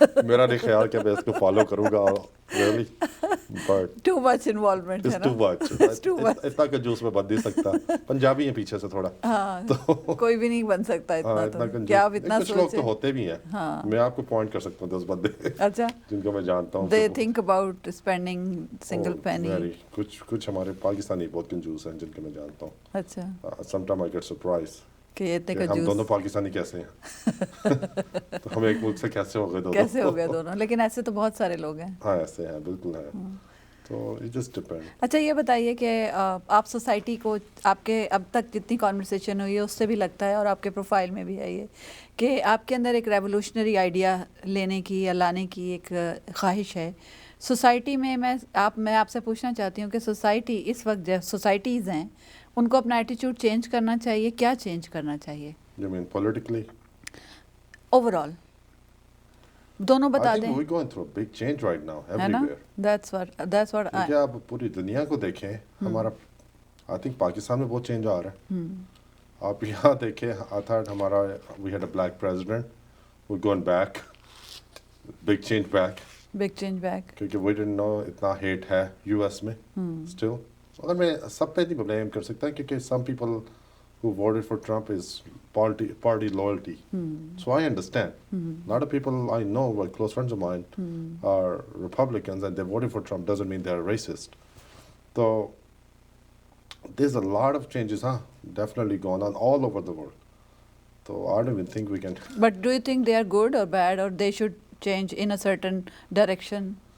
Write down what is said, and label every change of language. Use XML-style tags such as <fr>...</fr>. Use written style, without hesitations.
<ur>میرا نہیں خیال کہ میں اس کو فالو کروں گا really, but</ur> <en>too much involvement ہے it's</en> <ur>نا.</ur> <en>Too much.</en> <ur>اتنا کنجوس میں بن نہیں سکتا. پنجابی ہیں پیچھے سے تھوڑا, ہاں کوئی بھی نہیں بن سکتا اتنا. تو کیا آپ اتنا کچھ لوگ تو ہوتے بھی ہیں, میں آپ کو پوائنٹ کر سکتا ہوں 10 بندے اچھا جن کو میں جانتا ہوں.</ur> <en>They think about spending single penny.</en> <ur>کچھ ہمارے پاکستانی بہت کنجوس ہیں جن کو میں جانتا ہوں. اچھا.</ur> <en>some time I get surprise</en> <ur>کہ اتنے ہم دونوں پاکستانی کیسے ہیں, تو ہم ایک ملک سے کیسے ہو گئے دونوں, کیسے ہو گئے دونوں. لیکن ایسے تو بہت سارے لوگ ہیں. ہاں ایسے ہیں, بالکل ہیں. تو</ur> <en>It just depend.</en> <ur>اچھا یہ بتائیے کہ آپ سوسائٹی کو, آپ کے اب تک جتنی کانورسیشن ہوئی ہے اس سے بھی لگتا ہے, اور آپ کے پروفائل میں بھی ہے یہ, کہ آپ کے اندر ایک ریولیوشنری آئیڈیا لینے کی یا لانے کی ایک خواہش ہے سوسائٹی میں. میں آپ سے پوچھنا چاہتی ہوں کہ سوسائٹی اس وقت جو سوسائٹیز ہیں ان کو اپنا ایٹیٹیوڈ چینج کرنا چاہیے, کیا چینج کرنا چاہیے؟</ur> <en>You mean politically?</en> <ur>Over all دونوں بتا دیں.</ur> <en>I think we're going through a big change right now</en> <ur>ہے نا,</ur> <en>everywhere. that's what</en> <ur>کیونکہ آپ پوری دنیا کو دیکھیں, ہمارا آئی تھنک پاکستان میں بہت چینج آ رہا ہے. آپ یہاں دیکھیں, ہمارا</ur> <en>we had a black president, we're going back, big change back. big change back. کیونکہ we didn't know اتنا hate ہے US میں still.</en> <ur>اگر میں سب پہ نہیں بلیم کر سکتا, کیونکہ</ur> <en>some people who voted for Trump is party loyalty. So I understand. A lot of people I know, like close friends of mine, are Republicans and they voted for Trump. Doesn't mean they're racist. So there's a lot of changes, definitely going on all over the world. So I don't even think we can. But do you think they are good or bad, or they should change in a certain direction?</en>